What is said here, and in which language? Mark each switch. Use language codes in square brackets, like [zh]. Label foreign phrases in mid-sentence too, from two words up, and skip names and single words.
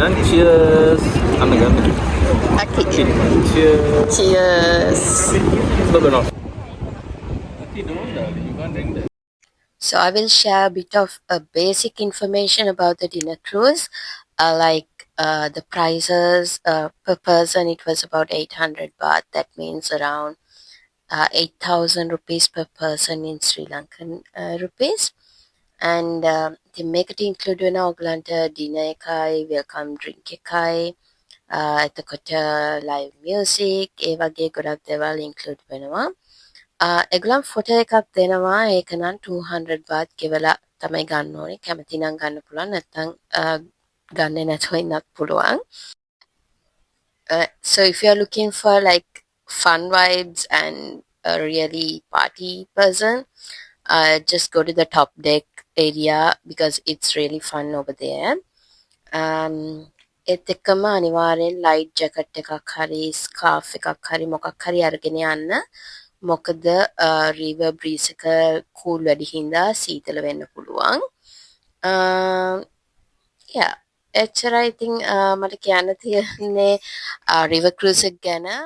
[en] Cheers. [si] අන්න ගන්න. [en] Okay. Cheers. Cheers. [si] බබනවා. [en] So I will share a bit of basic information about the dinner cruise, the prices per person. It was about 800 baht. That means around 8,000 rupees per person in Sri Lankan rupees. And the [si] මේකට include වෙන ඔයගලන්ට dinner එකයි, [en] welcome drink [si] එකයි, එතකොට [en] live music, [si] ඒ වගේ ගොඩක් දේවල් include වෙනවා. ඒගොල්ලන් ෆොටෝ එකක් දෙනවා. ඒක නම් 200 baht ගෙවලා තමයි ගන්න ඕනේ. කැමති නම් ගන්න පුළුවන්, නැත්නම් ගන්නේ නැතුව ඉන්නත් පුළුවන්. [en] So if you are looking for like fun vibes and a really party person, just go to the top deck area because it's really fun over there. [si] ඒත් එක්කම අනිවාර්යෙන් [en] light jacket [si] එකක් හරි scarf එකක් හරි මොකක් හරි අරගෙන යන්න. මොකද [en] river breeze [si] එක cool වැඩි හින්දා සීතල වෙන්න පුළුවන්. Yeah, එච්චරයි ඉතින් මට කියන්න තියෙන්නේ [en] river cruise [si] එක ගැන.